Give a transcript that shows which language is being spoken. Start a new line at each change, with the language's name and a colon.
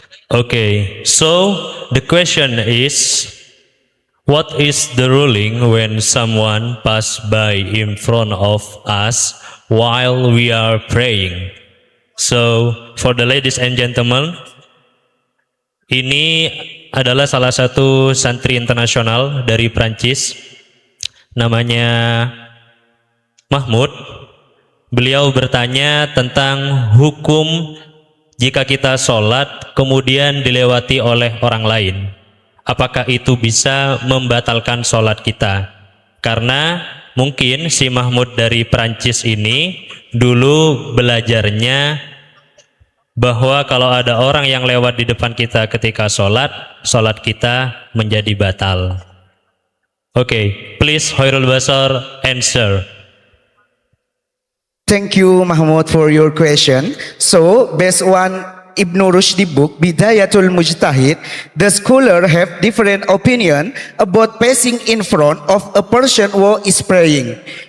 English: Okay, so the question is, what is the ruling when someone pass by in front of us while we are praying? So, for the ladies and gentlemen,
Indonesian: Ini adalah salah satu santri internasional dari Prancis, namanya Mahmud. Beliau bertanya tentang hukum jika kita sholat kemudian dilewati oleh orang lain. Apakah itu bisa membatalkan sholat kita? Karena mungkin si Mahmud dari Prancis ini dulu belajarnya bahwa kalau ada orang yang lewat di depan kita ketika sholat, sholat kita menjadi batal.
English: Okay, please Khairul Basar answer. Thank you, Mahmud, for your question. So, based on Ibn Rushdi book, Bidayatul Mujtahid, the scholar have different opinion about passing in front of a person who is praying.